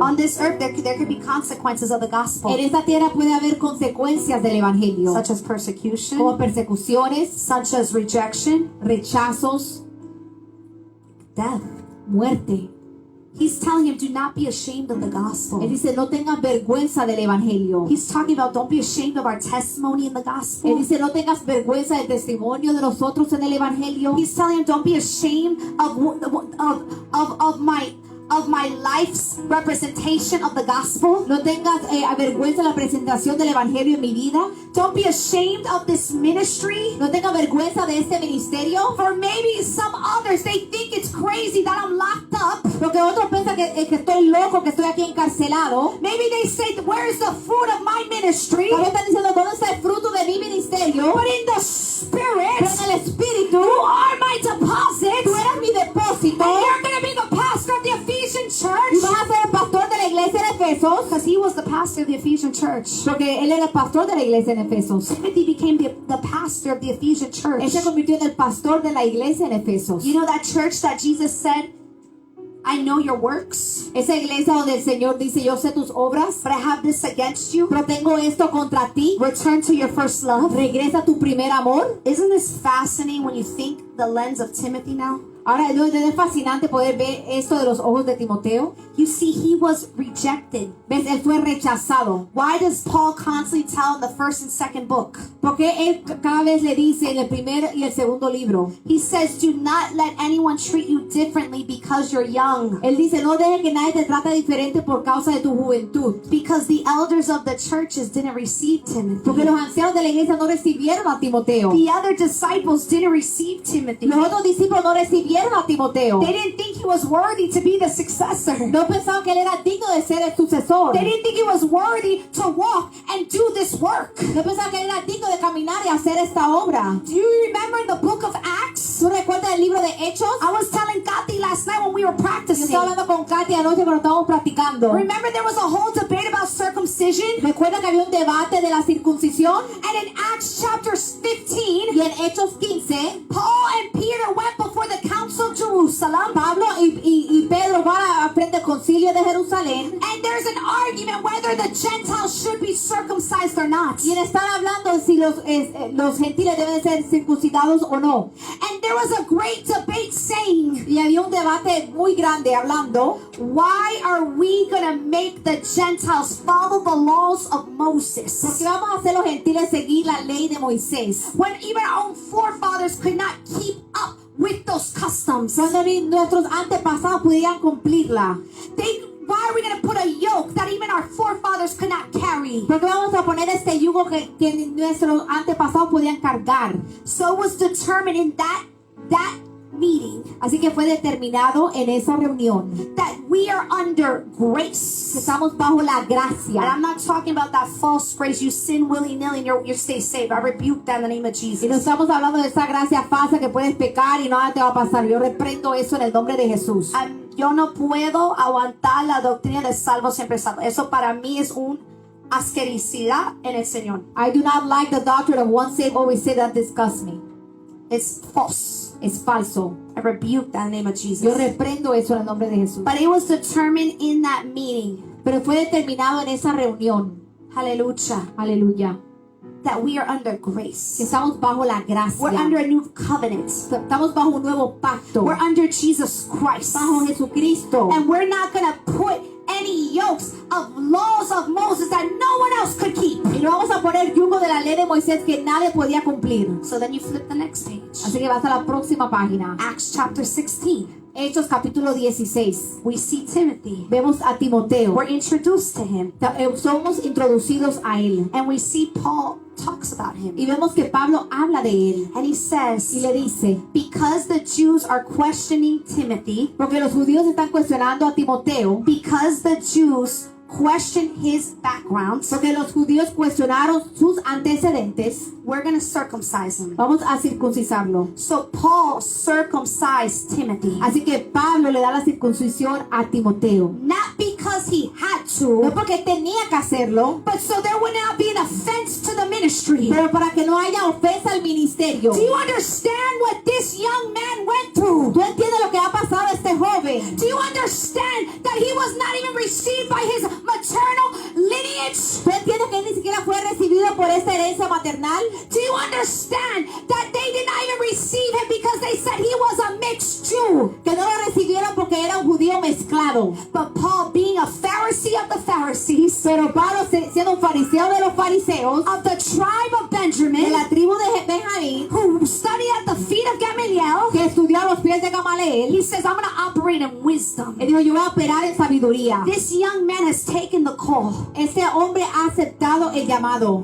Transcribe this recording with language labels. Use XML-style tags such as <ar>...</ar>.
<en>On this earth, there could be consequences of the gospel,</en> <es>En esta tierra puede haber consecuencias del evangelio.</es> <en>such as persecution,</en> <es>Como persecuciones,</es> <en>such as rejection,</en> <es>rechazos,</es> <en>death.</en> <es>muerte.</es> <en>He's telling him, do not be ashamed of the</en> <es>Él</es> <en>gospel.</en> <es>dice, no tengas vergüenza del evangelio.</es> <en>He's talking about, don't be ashamed of our testimony in the</en> <es>Él</es> <en>gospel.</en> <es>dice, no tengas vergüenza del testimonio de nosotros en el evangelio.</es> <en>He's telling him, don't be ashamed of my life's representation of the gospel.</en> <es>No tengas vergüenza de la presentación del evangelio en mi vida.</es> <en>Don't be ashamed of this ministry.</en> <es>No tengas vergüenza de este ministerio.</es> <en>For maybe some others, they think it's crazy that I'm locked up.</en> <es>Porque otros piensan que estoy loco, que estoy aquí encarcelado.</es> <en>Maybe they say, where is the fruit of my ministry?</en> <es>Tal vez están diciendo, ¿dónde está el fruto de mi ministerio?</es> <en>But in the</en> <es>Pero</es> <en>spirit,</en> <es>en el espíritu,</es> <en>you are my deposit.</en> <es>tú eres mi depósito.</es> <en>And you're going to be the pastor of the Ephesian</en> <es>Y</es> <en>church.</en> <es>vas a ser el pastor de la iglesia en Efesos.</es> <en>Because he was the pastor of the Ephesian church.</en> <es>Porque él era el pastor de la iglesia en Efesos.</es> <en>Timothy became the pastor of the Ephesian church.</en> <es>Él se convirtió en el pastor de la iglesia en Efesos.</es> <en>You know that church that Jesus said, I know your works,</en> <es>Esa iglesia donde el Señor dice, yo sé tus obras,</es> <en>but I have this against you.</en> <es>pero tengo esto contra ti.</es> <en>Return to your first love.</en> <es>Regresa a tu primer amor.</es> <en>Isn't this fascinating when you think the lens of Timothy now?</en> <es>Ahora, ¿no es fascinante poder ver esto de los ojos de Timoteo?</es> <en>You see, he was rejected.</en> <es>¿Ves? Él fue rechazado.</es> <en>Why does Paul constantly tell in the first and second book?</en> <es>Porque él cada vez le dice en el primer y el segundo libro.</es> <en>He says, do not let anyone treat you differently because you're young.</en> <es>Él dice, no dejes que nadie te trate diferente por causa de tu juventud.</es> <en>Because the elders of the churches didn't receive Timothy.</en> <es>Porque los ancianos de la iglesia no recibieron a Timoteo.</es> <en>The other disciples didn't receive Timothy.</en> <es>Los otros discípulos no recibieron a Timoteo.</es> <en>They didn't think he was worthy to be the successor.</en> <es>No pensaban que él era digno de ser el sucesor.</es> <en>They didn't think he was worthy to walk and do this work.</en> <es>No pensaban que él era digno de caminar y hacer esta obra.</es> <en>Do you remember in the book of Acts?</en> <es>¿Tú recuerdas el libro de Hechos?</es> <en>I was telling Kathy last night when we were</en> <es>Yo</es> <en>practicing.</en> <es>estaba hablando con Katy anoche cuando estábamos practicando.</es> <en>Remember there was a whole debate about circumcision?</en> <es>¿Recuerda que había un debate de la circuncisión?</es> <en>And in Acts chapter 15,</en> <es>Y en Hechos 15,</es> <en>Paul and Peter went before the council of Jerusalem.</en> <es>Pablo y Pedro van frente al concilio de Jerusalén.</es> <en>And there's an argument whether the Gentiles should be circumcised or not.</en> <es>Y están hablando si los gentiles deben ser circuncidados o no.</es> <en>And there was a great debate saying,</en> <es>Y había un debate muy grande hablando,</es> <en>why are we going to make the Gentiles follow the laws of Moses?</en> <es>¿por qué vamos a hacer los gentiles seguir la ley de Moisés?</es> <en>When even our own forefathers could not keep up with those customs.</en> <es>Cuando ni nuestros antepasados pudieran cumplirla.</es> <en>Why are we going to put a yoke that even our forefathers could not carry?</en> <es>¿Por qué vamos a poner este yugo que nuestros antepasados podían cargar?</es> <en>So it was determined in that meeting</en> <es>Así que fue determinado en esa reunión</es> <en>that we are under</en> <es>que</es> <en>grace.</en> <es>estamos bajo la</es> <en>And</en> <es>gracia.</es> <en>I'm not talking about that false grace. You sin willy-nilly and you stay saved. I rebuke that in the name of</en> <es>Y no</es> <en>Jesus.</en> <es>estamos hablando de esa gracia falsa que puedes pecar y nada te va a pasar. Yo reprendo eso en el nombre de Jesús. Yo no puedo aguantar la doctrina de salvo siempre salvo. Eso para mí es un asquerosidad en el Señor.</es> <en>I do not like the doctrine of once saved, always saved. That disgusts me. It's false.</en> <es>Es falso.</es> <en>I rebuke that in the name of</en> <es>Yo</es> <en>Jesus.</en> <es>reprendo eso en el nombre de Jesús.</es> <en>But it was determined in that meeting.</en> <es>Pero fue determinado en esa reunión.</es> <en>Hallelujah.</en> <es>Aleluya.</es> <en>That we are under</en> <es>Que</es> <en>grace.</en> <es>estamos bajo la</es> <en>We're</en> <es>gracia.</es> <en>under a new covenant.</en> <es>Estamos bajo un nuevo pacto.</es> <en>We're under Jesus Christ.</en> <es>Bajo Jesucristo.</es> <en>And we're not going to put any yokes of laws of Moses that no one else could keep.</en> <es>Y no vamos a poner yugo de la ley de Moisés que nadie podía cumplir.</es> <en>So then you flip the next page.</en> <es>Así que vas a la próxima página.</es> <en>Acts chapter 16.</en> <es>Hechos capítulo 16.</es> <en>We see Timothy.</en> <es>Vemos a Timoteo.</es> <en>We're introduced to him.</en> <es>Somos introducidos a él.</es> <en>And we see Paul talks about him.</en> <es>Y vemos que Pablo habla de él.</es> <en>And he</en> <es>Y</es> <en>says,</en> <es>le dice,</es> <en>because the Jews are questioning Timothy,</en> <es>porque los judíos están cuestionando a Timoteo.</es> <en>because the Jews questioned his background,</en> <es>Porque los judíos cuestionaron sus antecedentes.</es> <en>we're going to circumcise him.</en> <es>Vamos a circuncisarlo.</es> <en>So Paul circumcised Timothy,</en> <es>Así que Pablo le da la circuncisión a Timoteo.</es> <en>not because he had</en> <es>No</es> <en>to,</en> <es>porque tenía que hacerlo,</es> <en>but so there would not be an offense to the ministry.</en> <es>pero para que no haya ofensa al ministerio.</es> <en>Do you understand what this young man went through?</en> <es>¿Tú entiendes lo que ha pasado a este joven?</es> <en>Do you understand that he was not even received by his maternal lineage?</en> <es>¿Tú entiendes que él ni siquiera fue recibido por esta herencia maternal?</es> <en>Do you understand that they did not even receive him because they said he was a mixed Jew?</en> <es>Que no lo recibieron porque era un judío mezclado.</es> <en>But Paul, being a Pharisee of the Pharisees,</en> <es>Pero Pablo, siendo un fariseo de los fariseos,</es> <en>of the tribe of</en> <es>de</es> <en>Benjamin,</en> <es>la tribu de Benjamín,</es> <en>who studied at the feet of Gamaliel,</en> <es>que estudió a los pies de Gamaliel,</es> <en>he says, I'm going to operate in wisdom.</en> <es>él dijo, yo voy a operar en sabiduría.</es> <en>This young man has taken the call,</en> <es>Este hombre ha aceptado el llamado,</es>